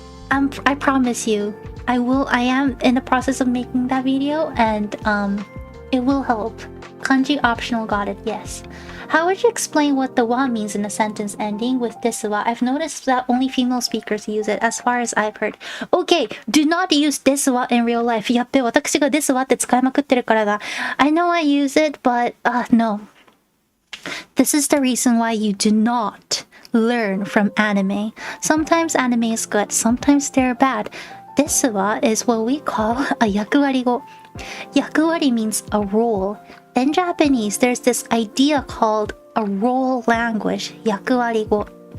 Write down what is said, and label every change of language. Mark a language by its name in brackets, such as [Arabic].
[English] I promise you, I am in the process of making that video, and it will help. Kanji optional, got it, yes. How would you explain what the wa means in a sentence ending with desu wa? I've noticed that only female speakers use it, as far as I've heard. Okay, do not use desu wa in real life. [Japanese] やっべ、私がdesu waって使いまくってるからだ。 [English] I know I use it, but no. This is the reason why you do not learn from anime. Sometimes anime is good, sometimes they're bad. Desu wa is what we call a yakuwari go. Yakuwari means a role. In Japanese, there's this idea called a role language, yakuwari go.